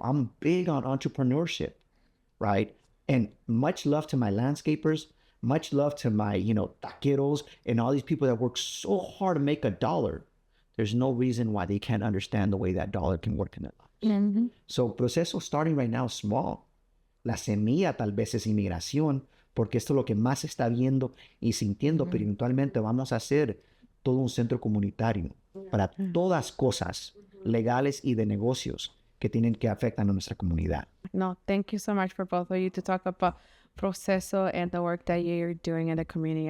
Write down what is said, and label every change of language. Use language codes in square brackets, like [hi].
[en] I'm big on entrepreneurship, right? And much love to my landscapers, much love to my, taqueros and all these people that work so hard to make $1. There's no reason why they can't understand the way that dollar can work in their lives. So Proceso starting right now small. [es] La semilla tal vez es inmigración, porque esto es lo que más se está viendo y sintiendo, pero eventualmente vamos a hacer todo un centro comunitario para todas cosas legales y de negocios que tienen que afectar a nuestra comunidad. [en] No, thank you so much for both of you to talk about Proceso and the work that you're doing in the community.